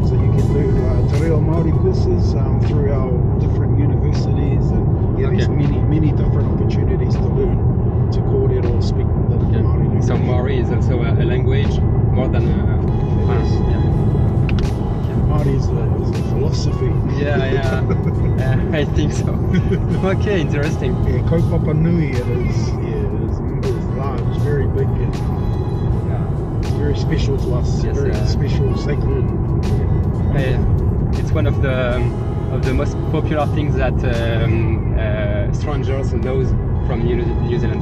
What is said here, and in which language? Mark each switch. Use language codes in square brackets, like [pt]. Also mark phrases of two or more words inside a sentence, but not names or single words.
[en] So you can do Te Reo Māori courses through our different universities, and there's many different opportunities to learn to kōrero or speak the Māori language. So Maori is also a language more than Māori is a philosophy. Yeah, I think so. Okay, interesting. Yeah, [mi] kaupapa nui [en] it is. It's large, very big, and it's very special to us. Yes, very special, sacred. It's one of the most popular things that strangers knows from New Zealand.